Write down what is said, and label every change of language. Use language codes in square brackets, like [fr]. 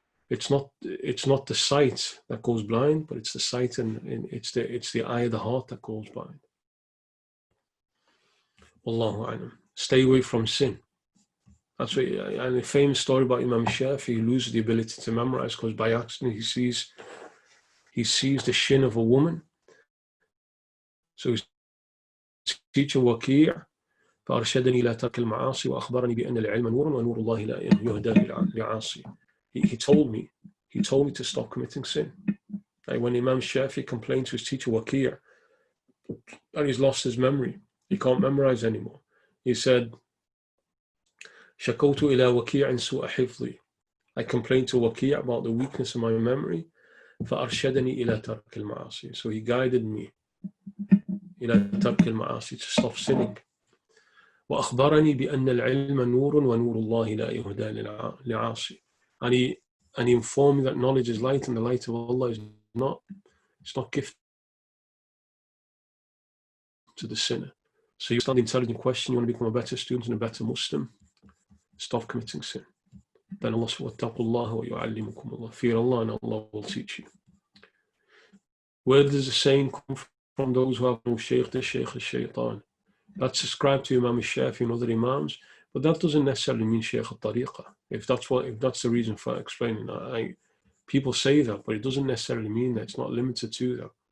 [en] It's not the sight that goes blind, but it's the sight and it's the eye of the heart that goes blind. Wallahu a'lam. Stay away from sin. That's what, and a famous story about Imam Shafi, he loses the ability to memorize because by accident he sees the shin of a woman. So his teacher [ar] Waki' فأرشدني إلى ترك المعاصي وأخبرني بأن العلم نور ونور الله لا يهدى لعاصي. [en] He told me to stop committing sin. Like when Imam Shafi complained to his teacher Waki' that he's lost his memory, he can't memorize anymore. He said, [ar] شكوت إلى وكيع سوء حفظي. [en] I complained to Waki' about the weakness of my memory. [ar] فأرشدني إلى ترك المعاصي. [en] So he guided me [ar] إلى ترك المعاصي, [en] to stop sinning. [ar] وأخبرني بأن العلم نور ونور الله لا يهدى لعاصي. [en] And he informed me that knowledge is light and the light of Allah is not gifted to the sinner. So you understand the intelligent question, you want to become a better student and a better Muslim, stop committing sin. Then Allah says, [ar] وَاتَّقُوا اللَّهَ وَيُعَلِّمُكُمُ اللَّهُ. [en] Fear Allah and Allah will teach you. Where does the saying come from? Those who have no shaykh, the shaykh is shaitan. That's ascribed to Imam Shafi and other Imams, but that doesn't necessarily mean Shaykh al-Tariqah. If that's the reason for explaining that. People say that, but it doesn't necessarily mean that. It's not limited to that.